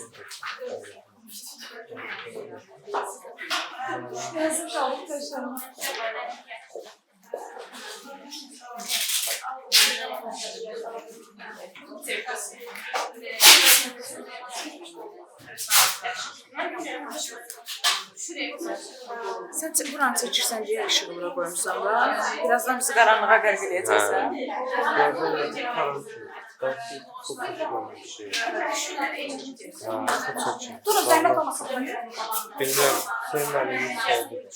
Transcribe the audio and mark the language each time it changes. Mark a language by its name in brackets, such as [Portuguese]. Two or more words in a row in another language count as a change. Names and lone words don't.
[Turkish] Yazık kaldık taşlarına. [Azerbaijani] Sen buranı çəkirsən deyə işığı bura qoymuşsan da. Birazdan bizi qaranlığa qərq eləyəcəksən. Durun, zəhmət olmasın. [Turkish] Bilmem, senin elini sevdim.